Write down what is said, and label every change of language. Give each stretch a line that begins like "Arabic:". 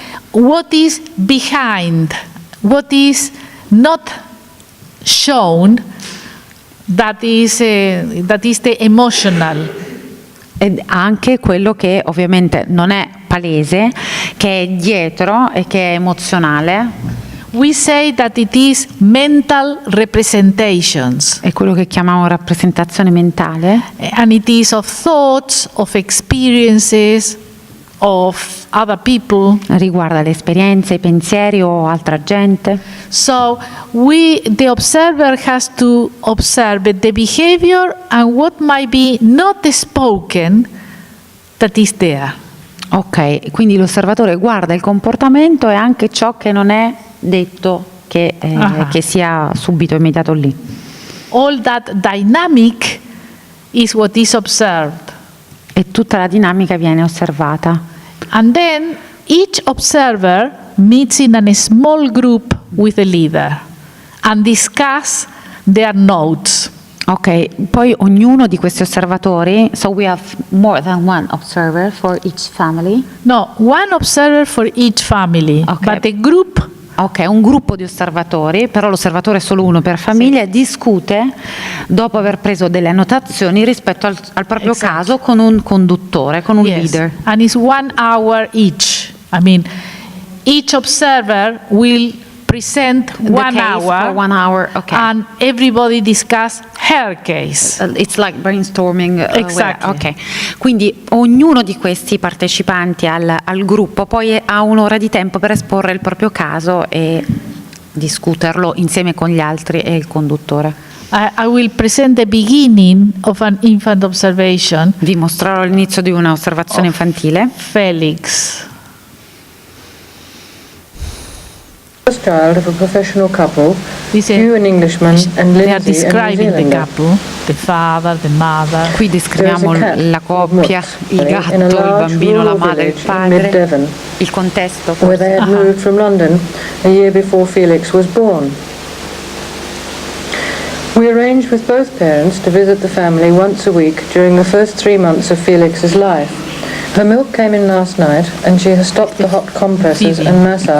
English: What is behind, what is not shown, that is the emotional.
Italian: Ed anche quello che ovviamente non è palese, che è dietro e che è emozionale.
English: We say that it is mental representations.
Italian: È quello che chiamiamo rappresentazione mentale.
English: And it is of thoughts, of experiences, of other people.
Italian: Riguarda le esperienze, i pensieri o altra gente.
English: So the observer has to observe the behavior and what might be not spoken that is there.
Italian: Ok, quindi l'osservatore guarda il comportamento e anche ciò che non è detto, che sia subito immediato lì.
English: All that dynamic is what is observed.
Italian: E tutta la dinamica viene osservata.
English: And then each observer meets in a small group with the leader and discuss their notes.
Italian: Ok, poi ognuno di questi osservatori,
English: so we have more than one observer for each family? No, one observer for each family, Okay. but the group.
Italian: Ok, un gruppo di osservatori, però l'osservatore è solo uno per famiglia, sì. Discute dopo aver preso delle annotazioni rispetto al proprio caso con un conduttore, con un leader.
English: And it's 1 hour each. I mean, each observer will present 1 hour, for 1 hour, okay. And everybody discuss her case. It's like brainstorming. Exactly.
Italian: Ok, quindi ognuno di questi partecipanti al gruppo poi ha un'ora di tempo per esporre il proprio caso e discuterlo insieme con gli altri e il conduttore.
English: I will present the beginning of an infant observation.
Italian: Vi mostrerò l'inizio di una osservazione infantile.
English: Felix. First child of a professional couple,
Italian: Dice,
English: you an Englishman and they are Lindsay a New describing the Zealander. couple, the father, the mother.
Italian: Qui descriviamo la coppia, il gatto, il bambino, la madre, il padre, il contesto.
English: Where they had moved from London a year before Felix was born. We arranged with both parents to visit the family once a week during the first 3 months of Felix's life. Her milk came in last night and she has stopped the hot compresses and massage